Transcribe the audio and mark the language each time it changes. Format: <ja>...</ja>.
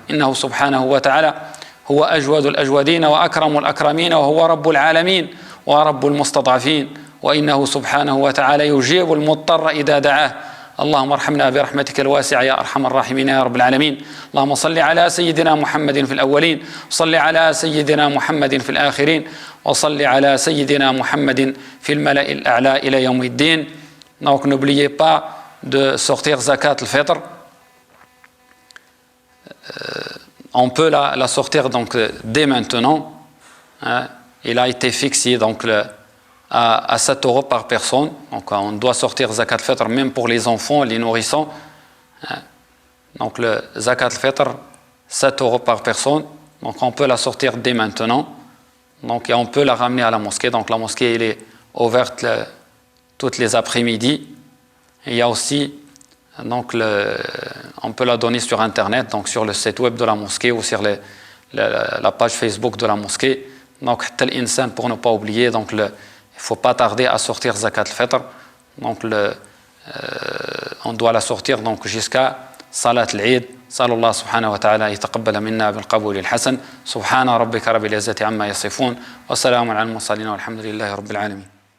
<ar>إنه سبحانه وتعالى هو أجود الأجودين وأكرم الأكرمين وهو رب العالمين ورب المستضعفين وإنه سبحانه وتعالى يجيب المضطر إذا دعاه. اللهم ارحمنا برحمتك الواسعة يا أرحم الراحمين يا رب العالمين. اللهم صل على سيدنا محمد في الأولين وصل على سيدنا محمد في الآخرين وصل على سيدنا محمد في الملأ الأعلى إلى يوم الدين.</ar> <fr>Donc n'oubliez pas de sortir zakat al-fitr. On peut la sortir donc dès maintenant. Il a été fixé donc à 7 € par personne. Donc on doit sortir zakat al-fitr même pour les enfants, les nourrissons. Donc le zakat al-fitr, 7 € par personne. Donc on peut la sortir dès maintenant. Donc et on peut la ramener à la mosquée. Donc la mosquée elle est ouverte toutes les après-midi. Et il y a aussi donc on peut la donner sur internet, donc sur le site web de la mosquée ou sur la page Facebook de la mosquée. Donc tel insan pour ne pas oublier, donc il ne faut pas tarder à sortir zakat al-fitr. Donc on doit la sortir donc jusqu'à salat al-eid.</fr> <ar>صلى الله سبحانه وتعالى يتقبل منا بالقبول الحسن. سبحان ربك رب العزة عما يصفون وسلام على المرسلين والحمد لله رب العالمين.</ar>